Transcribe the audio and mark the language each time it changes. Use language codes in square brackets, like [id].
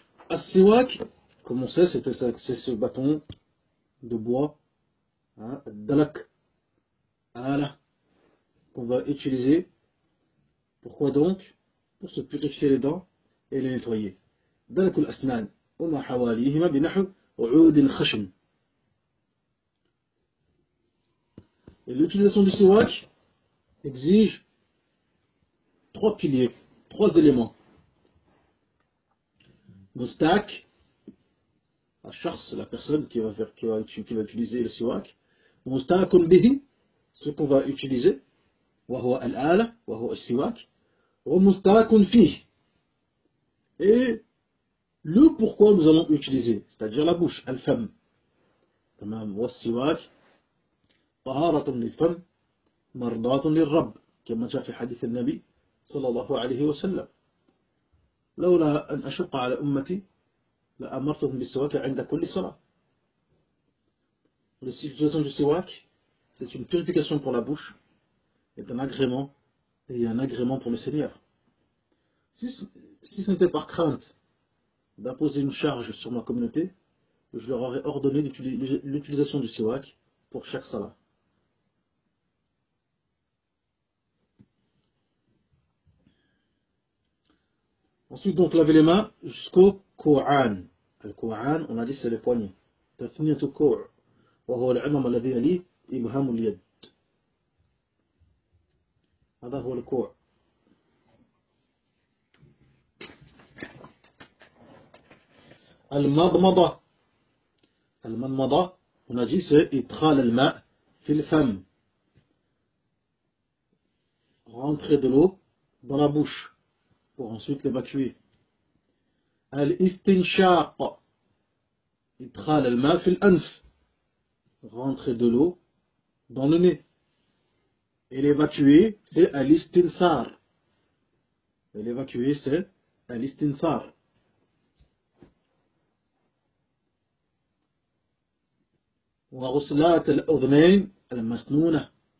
[fr] السواك, comme on sait, c'est ce bâton de bois, dalak, ala, qu'on va utiliser. Pourquoi donc? Pour se purifier les dents et les nettoyer. [ar] دلك الأسنان وما حواليهما بنحو عود خشن. [fr] Et l'utilisation du siwak exige trois piliers, trois éléments. Mustak, la personne qui va utiliser le siwak. Mustakun bihi, ce qu'on va utiliser. [ar] وهو الآلة وهو السواك. ومستاك فيه. [fr] Et le pourquoi nous allons utiliser, c'est-à-dire la bouche, al-fam. [ar] تمام. والسواك طهارة للفم مرضاة للرب كما جاء في حديث النبي صلى الله عليه وسلم لولا أن أشق على أمتي لأمرتهم بالسواك عند كل صلاة. [fr] L'utilisation du siwak, c'est une purification pour la bouche et un agrément pour le Seigneur. Si ce n'était par crainte d'imposer une charge sur ma communauté, je leur aurais ordonné l'utilisation du siwak pour chaque salat. Ensuite, donc, laver les mains jusqu'au kou'an. Le kou'an, on a dit, c'est les poignets. [ar] Tafniyatu kou'a. وهو العظم الذي يليه إبهام اليد. هذا هو الكوع. المضمضة. المضمضة, [fr] on a dit, c'est [ar] إدخال الماء في الفم. [fr] Rentrer de l'eau dans la bouche pour ensuite l'évacuer. [ar] الاستنشاق. إدخال الماء في الأنف. [fr] Rentrer de l'eau dans le nez. Et l'évacuer, c'est al-istinthar. Et l'évacuer, c'est al-istinthar. [ar] وغسلات الأذنين المسنونة.